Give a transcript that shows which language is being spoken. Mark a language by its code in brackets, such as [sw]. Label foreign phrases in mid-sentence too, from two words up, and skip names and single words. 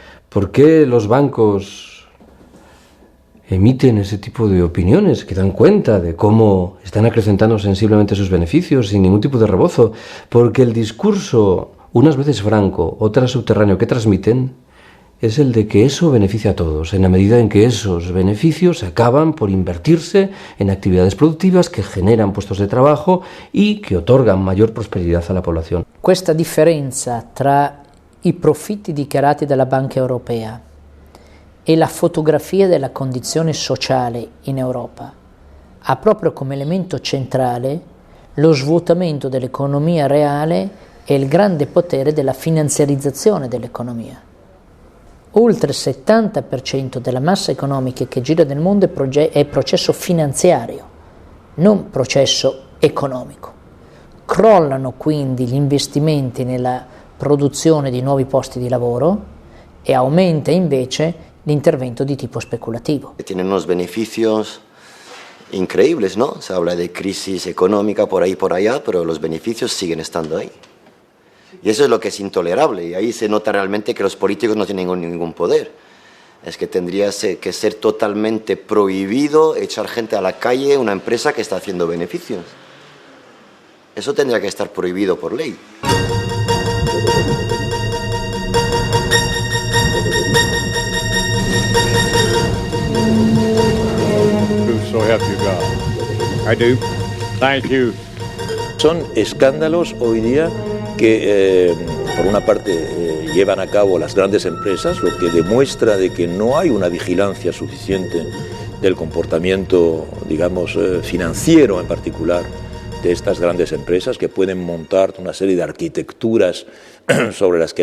[es] ¿Por qué los bancos emiten ese tipo de opiniones que dan cuenta de cómo están acrecentando sensiblemente sus beneficios sin ningún tipo de rebozo, porque el discurso, unas veces franco, otras subterráneo, que transmiten es el de que eso beneficia a todos, en la medida en que esos beneficios acaban por invertirse en actividades productivas que generan puestos de trabajo y que otorgan mayor prosperidad a la población. [it] Questa differenza tra i profitti dichiarati dalla Banca Europea e la fotografia della condizione sociale in Europa ha proprio come elemento centrale lo svuotamento dell'economia reale e il grande potere della finanziarizzazione dell'economia. Oltre il 70% della massa economica che gira nel mondo è processo finanziario, non processo economico. Crollano quindi gli investimenti nella produzione di nuovi posti di lavoro e aumenta invece l'intervento di tipo especulativo. [es] Tienen unos beneficios increíbles, ¿no? Se habla de crisis económica por ahí y por allá, pero los beneficios siguen estando ahí. Y eso es lo que es intolerable, y ahí se nota realmente que los políticos no tienen ningún poder. Es que tendría que ser totalmente prohibido echar gente a la calle una empresa que está haciendo beneficios. Eso tendría que estar prohibido por ley. [en] So help you God. I do. Thank you. [es] Son escándalos hoy día que por una parte llevan a cabo las grandes empresas, lo que demuestra de que no hay una vigilancia suficiente del comportamiento, digamos, financiero en particular de estas grandes empresas, que pueden montar una serie de arquitecturas sobre las que